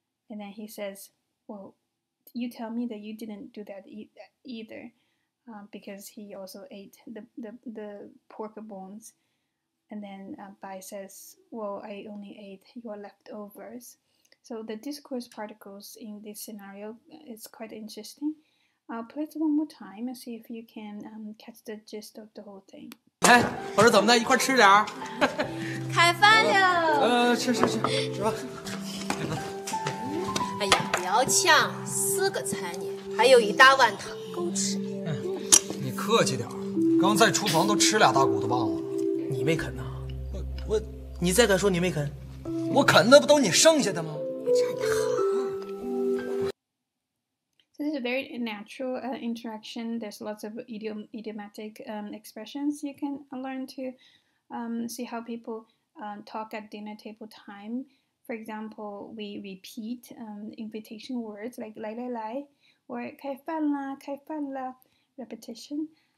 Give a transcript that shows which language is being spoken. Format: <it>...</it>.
<en>And then he says, "Well, you tell me that you didn't do that either," because he also ate the pork bones. And then Bai says, "Well, I only ate your leftovers." So the discourse particles in this scenario is quite interesting. I'll play it one more time and see if you can catch the gist of the whole thing.</en> <zh>哎，我说怎么的，一块吃点儿。开饭了。吃吧。哎呀，不要抢，4个菜呢，还有1大碗汤，够吃。你客气点儿，刚在厨房都吃2大骨头棒子了。你没啃呐？你再敢说你没啃？我啃的不都你剩下的吗？</zh> <en>So this is a very natural interaction. There's lots of idiomatic expressions you can learn to see how people talk at dinner table time. For example, we repeat invitation words like</en> <zh>来来来</zh> <en>or</en> <zh>开饭啦,</zh> <en>repetition.</en>